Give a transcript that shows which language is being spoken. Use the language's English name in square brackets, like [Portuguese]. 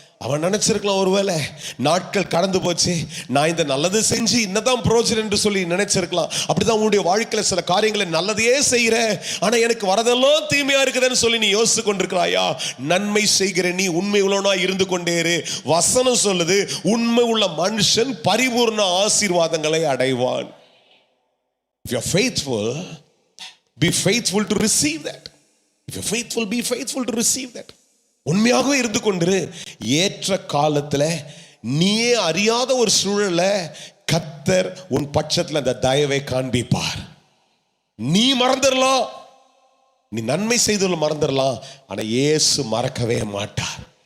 [Tamil] அவன் நினைச்சிருக்கலாம், ஒருவேளை நாட்கள் கடந்து போச்சு, நான் இந்த நல்லது செஞ்சு இன்னதான் பிரோஜனம் என்று சொல்லி நினைச்சிருக்கலாம். அப்படிதான் உன்னுடைய வாழ்க்கையில சில காரியங்களை நல்லதையே செய்கிற, ஆனா எனக்கு வரதெல்லாம் தீமையா இருக்குதுன்னு சொல்லி நீ யோசித்து கொண்டிருக்கிறாயா? நன்மை செய்கிற நீ உண்மை உள்ளவனா இருந்து கொண்டே இரு. வசனம் சொல்லுது, உண்மை உள்ள மனுஷன் பரிபூர்ண ஆசீர்வாதங்களை அடைவான். [English] If you are faithful, be faithful to receive that. If you are faithful, be faithful to receive that. [Tamil] உண்மையாகவே இருந்து கொண்டு ஏற்ற காலத்துல நீயே அறியாத ஒரு சூழல்ல கர்த்தர் உன் பட்சத்துல அந்த தயவை காண்பிப்பார். நீ மறந்துடலாம், நீ நன்மை செய்துள்ள மறந்துடலாம், ஆனா இயேசு மறக்கவே மாட்டார்.